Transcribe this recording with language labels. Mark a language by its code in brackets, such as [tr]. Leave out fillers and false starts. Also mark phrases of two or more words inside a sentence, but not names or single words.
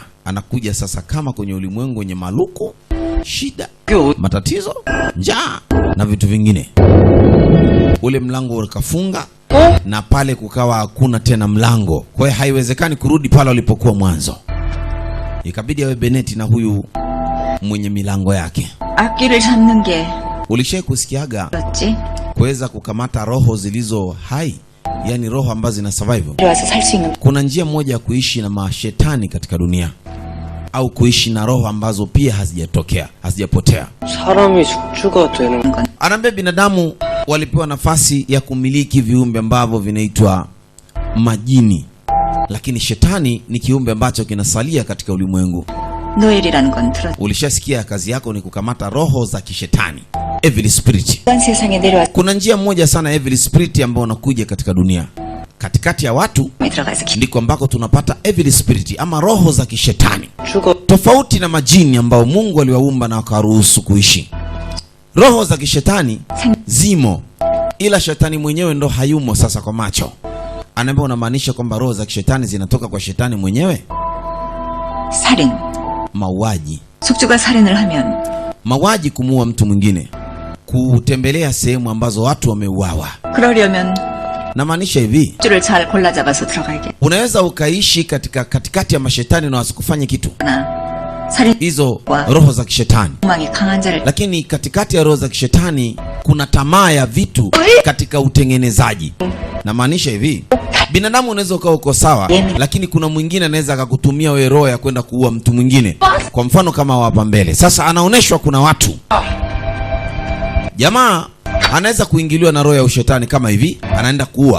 [sw] Anakuja sasa kama kwenye ulimwengu wenye maluku, shida, matatizo, njaa na vitu vingine. Ule mlango ukafunga na pale kukawa hakuna tena mlango. Kwa hiyo haiwezekani kurudi pale ulipokuwa mwanzo. Ikabidi awe Beneti na huyu mwenye milango yake. [ko] 악기를 잡는 게 [sw] Ulishai kusikiaga [ko] 그렇지? [sw] kuweza kukamata roho zilizo hai, yani roho ambazo zina survival? [ko] 들어와서 살 수 있는 [sw] Kuna njia moja ya kuishi na mashetani katika dunia, au kuishi na roho ambazo pia hazijapotea. [ko] 사람이 숙주가 되는 건 [sw] Anaambia binadamu walipewa nafasi ya kumiliki viumbe ambavyo vinaitwa majini, lakini shetani ni kiumbe ambacho kinasalia katika ulimwengu. [ko] 노엘이라는 건 들었지? [sw] Ulishasikia kazi yako ni kukamata roho za kishetani, [en] evil spirit. [ko] 이번 세상에 내려와서 [sw] Kuna njia moja sana [en] evil spirit [sw] ambao unakuja katika dunia. Katikati ya watu [ko] 들어가서 [sw] ndiko ambako tunapata [en] evil spirit [sw] ama roho za kishetani. [ko] 숙주가 [sw] Tofauti na majini ambao Mungu aliwaumba na wakaruhusu kuishi. Roho za kishetani zimo, ila shetani mwenyewe ndo hayumo sasa kwa macho. Anaambia, unamaanisha kwamba roho za kishetani zinatoka kwa shetani mwenyewe? [ko] 살인 [sw] Mauaji. [ko] 숙주가 살인을 하면 [sw] Mauaji, kumuua mtu mwingine, kutembelea sehemu ambazo watu wameuawa. [ko] 그러려면 [sw] Na maanisha hivi, [ko] 숙주를 잘 골라 잡아서 들어가야겠나? [sw] unaweza ukaishi katikati ya mashetani na wasikufanye kitu, [ko] 살인 [sw] hizo roho za kishetani. [ko] 욕망이 강한 자를 [sw] Lakini katikati ya roho za kishetani kuna tamaa ya vitu katika utengenezaji. Na maanisha hivi, binadamu unaweza ukawa uko sawa, lakini kuna mwingine anaweza akakutumia wewe roho ya kwenda kuua mtu mwingine. Kwa mfano kama hapa mbele. Sasa anaoneshwa kuna watu, jamaa anaweza kuingiliwa na roho ya ushetani kama hivi, anaenda kuua.